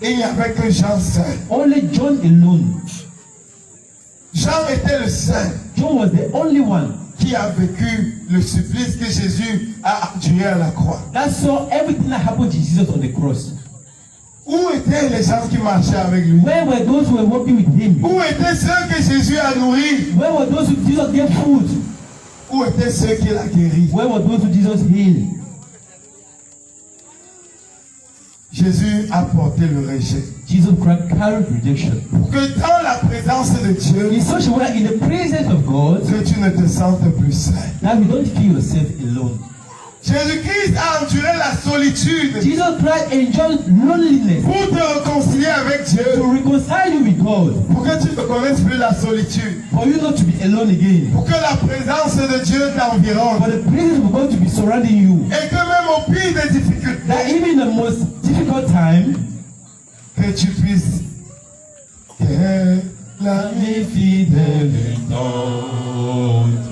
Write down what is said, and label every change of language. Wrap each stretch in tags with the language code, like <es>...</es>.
<fr>Il n'y avait que Jean seul.</fr> <en>Only John alone.</en> <fr>Jean était le seul</fr> <en>John was the only one</en> <fr>qui a vécu le supplice que Jésus a enduré à la croix.</fr> <en>that saw everything that happened to Jesus on the cross.</en> <fr>Où étaient les gens qui marchaient avec lui?</fr> <en>Where were those who were walking with Him?</en> <fr>Où étaient ceux que Jésus a nourris?</fr> <en>Where were those who Jesus gave food?</en> <fr>Où étaient ceux qu'il a guéris?</fr> <en>Where were those who Jesus healed?</en> <fr>Jésus a porté le rejet.</fr> <en>Jesus Christ carried rejection.</en> <fr>Pour que dans la présence de Dieu,</fr> <en>In such a way, in the presence of God,</en> <fr>que tu ne te sentes plus seul.</fr> <en>that you don't feel yourself alone.</en> <fr>Jésus-Christ a enduré la solitude</fr> <en>Jesus Christ enjoyed loneliness</en> <fr>pour te réconcilier avec Dieu,</fr> <en>to reconcile you with God,</en> <fr>pour que tu ne connaisses plus la solitude,</fr> <en>for you not to be alone again,</en> <fr>pour que la présence de Dieu</fr> <en>for</en> <fr>t'environne,</fr> <en>the presence of God to be surrounding you,</en> <fr>et que même au pire des</fr> <en>that</en> <fr>difficultés,</fr> <en>even in the most difficult time,</en> <fr>que tu puisses que l'ami fidèle est notre.</fr>